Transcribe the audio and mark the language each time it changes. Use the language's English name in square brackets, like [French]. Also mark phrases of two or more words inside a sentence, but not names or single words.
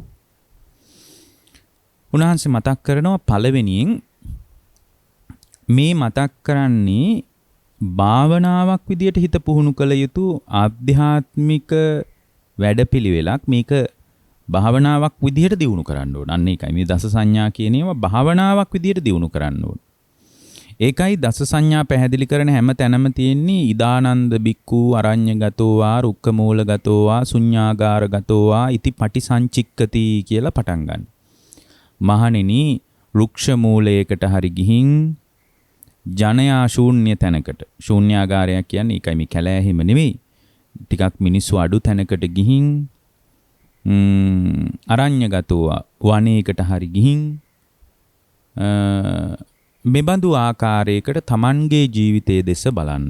[Sinhala] උන්වහන්සේ මතක් කරනවා පළවෙනියෙන් මේ මතක් කරන්නේ භාවනාවක් විදියට හිත පුහුණු කළ යුතු ආධ්‍යාත්මික වැඩපිළිවෙලක්. මේක භාවනාවක් විදියට දියුණු කරන්න ඕන. අන්න ඒකයි මේ දස සංඥා කියන ඒවා භාවනාවක් විදියට දියුණු කරන්න ඕන. ඒකයි දස සංඥා පැහැදිලි කරන හැම තැනම තියෙන්නේ [Pali] ඉදානන්ද බික්ඛු අරඤ්‍යගතෝ වා රුක්ඛමූලගතෝ වා ශුඤ්ඤාගාරගතෝ වා ඉති පටිසංචික්කති [Sinhala] කියලා පටන් ගන්න. මහණෙනි වෘක්ෂ මූලයකට හරි ගිහින් ජනයා ශූන්‍ය තැනකට, ශූන්‍යාගාරයක් කියන්නේ ඒකයි මේ කැලෑහිම නෙවෙයි, ටිකක් මිනිස්සු අඩු තැනකට ගිහින් අරඤ්‍යගතෝ වනයේකට හරි ගිහින් මෙබඳු ආකාරයකට තමන්ගේ ජීවිතයේ දෙස බලන්න.